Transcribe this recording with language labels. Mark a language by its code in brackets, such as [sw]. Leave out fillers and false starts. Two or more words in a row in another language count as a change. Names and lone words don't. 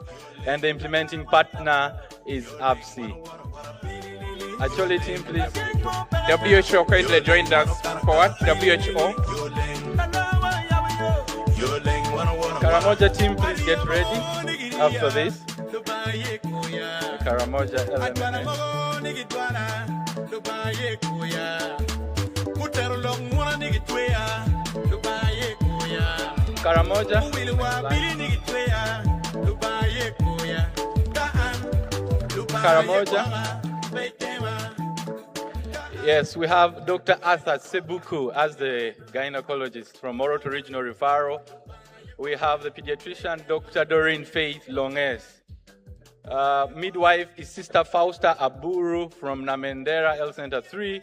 [en] And the implementing partner is ABSI. Actually, team, please. WHO kindly joined us forward. WHO. Karamoja team, please get ready after this. Karamoja LMNS. Karamoja. Karamoja. Yes, we have Dr. Arthur Sebuku as the gynecologist from Moroto Regional Referral. We have the pediatrician, Dr. Doreen Faith Longes. Midwife is Sister Fausta Aburu from Namendera Health Center 3.